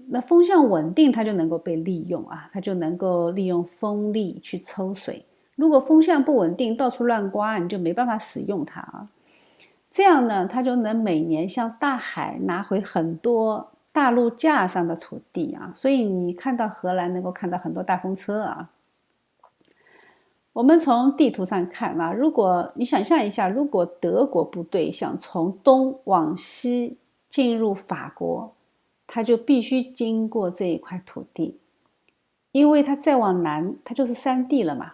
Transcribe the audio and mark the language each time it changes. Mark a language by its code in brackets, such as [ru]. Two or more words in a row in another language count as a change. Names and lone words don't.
[zh] 那風向穩定，它就能夠被利用啊，它就能夠利用風力去抽水。如果風向不穩定，到處亂刮，你就沒辦法使用它啊。這樣呢，它就能每年向大海拿回很多大陸架上的土地啊。所以你看到荷蘭能夠看到很多大風車啊。我們從地圖上看啊，如果你想象一下，如果德國部隊想從東往西進入法國，它就必須經過這一塊土地，因為它再往南，它就是山地了嘛。